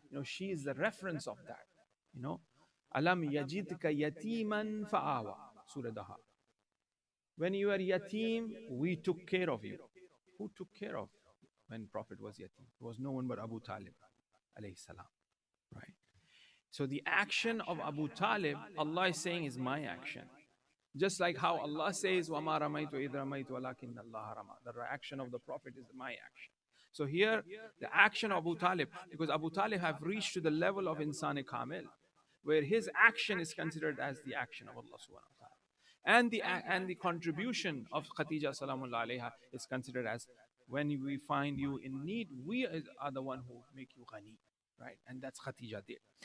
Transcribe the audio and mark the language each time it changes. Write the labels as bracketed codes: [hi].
[en] She is the reference of that. [ar] Alam yajidka yatiman fa'awa. [en] Surah Daha. When you were yatim, we took care of you. Who took care of when Prophet was yatim? It was no one but Abu Talib alayhi salam. Right? So the action of Abu Talib, Allah is saying, is my action. Just like how Allah says, [ar] وَمَا رَمَيْتُ إِذْ رَمَيْتُ وَلَكِنَّ اللَّهَ رَمَى. [en] The action of the Prophet is my action. So here, the action of Abu Talib, because Abu Talib have reached to the level of Insan Kamil, where his action is considered as the action of Allah subhanahu wa ta'ala. And the contribution of Khadija salamullah alayha is considered as, when we find you in need, we are the one who make you ghani, right? And that's Khadija did.